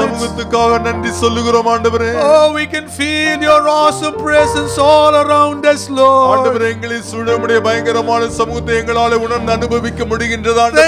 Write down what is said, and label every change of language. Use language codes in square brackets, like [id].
[ta] சமூகத்துக்காக நன்றி சொல்லுகிறோம் ஆண்டவரே. [en] Oh, we can feel your awesome presence all around us, Lord. [ta] ஆண்டவரே எங்களை சூழ உம்முடைய பயங்கரமான சமூகத்தை எங்களால் உணர்ந்து அனுபவிக்க முடிகின்றது ஆண்டவரே.